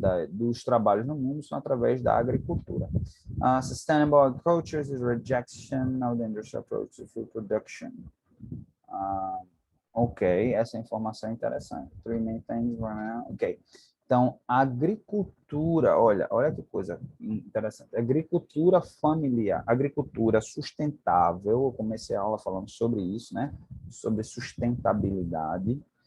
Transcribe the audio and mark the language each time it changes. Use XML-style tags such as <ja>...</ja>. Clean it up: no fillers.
<pt>Dos trabalhos no mundo são através da agricultura.</pt> <en>Sustainable agriculture is a rejection of the industrial approach to food production.</en> <pt>Ok, essa informação é interessante. Ok. Então, agricultura, olha que coisa interessante. Agricultura familiar, agricultura sustentável. Eu comecei a aula falando sobre isso, né? Sobre sustentabilidade.</pt>